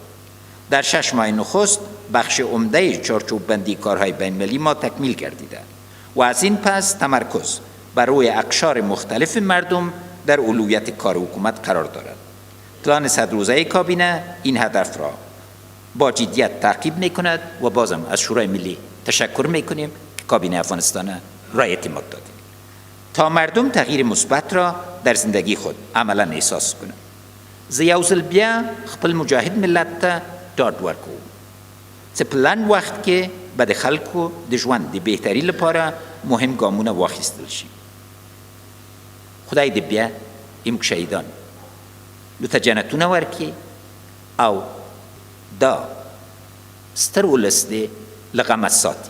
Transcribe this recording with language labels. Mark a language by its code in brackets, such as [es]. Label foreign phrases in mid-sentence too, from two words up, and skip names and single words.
[fa] در 6 ماه نخست بخش عمده چارچوب بندی کارهای بین‌المللی ما تکمیل گردیده و از این پس تمرکز بر روی اقشار مختلف مردم در اولویت کار حکومت قرار دارد. پلان 100 روزه کابینه این هدف را با جدیت تعقیب می‌کند و بازم از شورای ملی تشکر می‌کنیم که کابینه افغانستان را اعتماد دادیم تا مردم تغییر مثبت را در زندگی خود عملا احساس کنند. [ps] زه یو ځل بیا خپل مجاهد ملت ته ډاډ ورکوم چې په لنډ وخت کې به د خلکو د ژوند د بهتري لپاره مهم ګامونه واخیستل شي. خدای دې بیا زموږ شهیدان ته جنتونه ورکړي او دا ستر ولس دې له غمه ساتي.